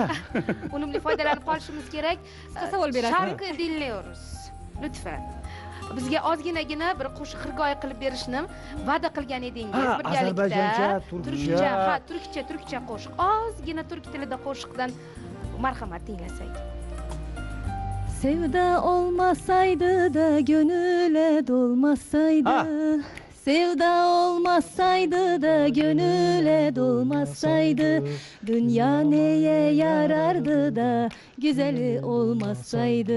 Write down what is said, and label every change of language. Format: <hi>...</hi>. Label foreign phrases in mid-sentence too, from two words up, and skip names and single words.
<uz>Unumli foydalanib qolishimiz kerak. Qisqa savol berasiz. Sharqi dinlaymiz. Lutfan. Bizga ozginagina bir qo'shiq xirgoyi qilib berishni va'da qilgan edingiz birgalikda. Ozarbayjoncha, turkcha. Turkcha qo'shiq. Ozgina turk tilida qo'shiqdan marhamat tinglasak.</uz> <tr>Sevda olmasaydı da gönüle dolmasaydı. Sevda olmasaydı da gönüle dolmasaydı. Dünya neye yarardı da güzeli olmasaydı.</tr>